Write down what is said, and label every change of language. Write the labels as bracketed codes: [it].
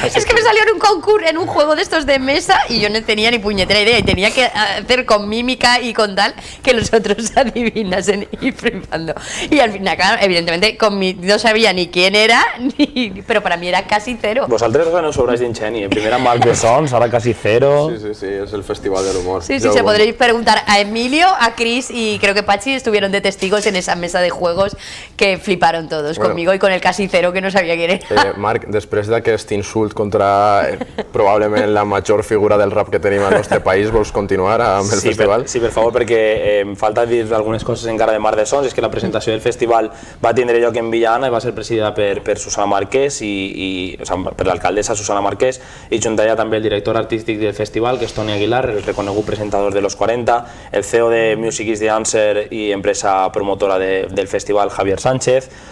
[es] Es que me salió en un concurso, en un juego de estos de mesa y yo no tenía ni puñetera idea y tenía que hacer con mímica y con tal que los otros adivinasen y flipando. Y al final, claro, evidentemente no sabía ni quién era, pero para mí era Casi Cero. [ca] Vosaltres no sobràs d'ingeni. Primer amb Marc Bessons, ahora Casi Cero. [es] Sí, es el festival del humor. Sí, se podréis preguntar a Emilio, a Chris y creo que Pachi estuvieron de testigos en esa mesa de juegos que fliparon todos, bueno, conmigo y con el Casi Cero que no sabía quién era. [ca] Marc, després d'aquest insult contra probablement la major figura del rap que tenim al nostre país, vols continuar amb el festival? Sí, per favor, perquè em falta dir algunes coses encara de Marc Bessons. És que la presentació del festival va tindre lloc en Villana i va ser presidida per Susana Marquès, per l'alcaldessa Susana Marquès, i junt allà també el director artístic del festival, que és Toni Aguilar, el reconegut presentador de Los 40, el CEO de Music is the Answer i empresa promotora del festival, Javier Sánchez,